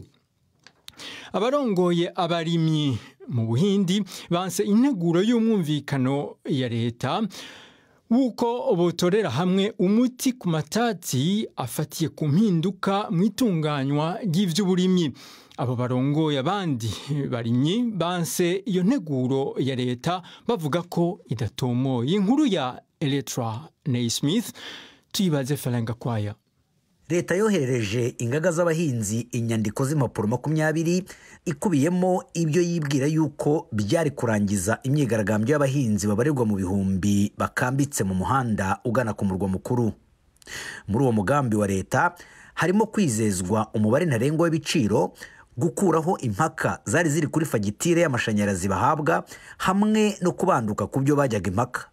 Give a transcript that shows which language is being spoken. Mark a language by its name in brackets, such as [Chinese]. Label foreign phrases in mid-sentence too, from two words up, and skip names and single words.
[Rundi] Abarongoye abarimyi mu Buhindi banse integuro y'umwumvikano ya leta wuko botorera hamwe umuti ku matati afatiye ku mpinduka mu itunganywa ry'ivy'uburimyi. Abo barongoye abandi barimyi banse iyo nteguro ya leta bavuga ko idatomoye. Inkuru ya Electra Naismith tuyibaze Falanga Kwaya. [Kinyarwanda] leta yoherereje ingaga z'abahinzi inyandiko z'impapuro 20 ikubiyemo ibyo yibwira yuko byari kurangiza imyigaragambyo y'abahinzi babarirwa mu bihumbi bakambitse mu muhanda ugana ku murwa mukuru. Muri uwo mugambi wa leta harimo kwizezwa umubare ntarengwa w'ibiciro, gukuraho impaka zari ziri kuri fagitire y'amashanyarazi bahabwa, hamwe no kubanduka ku byo bajyaga impaka.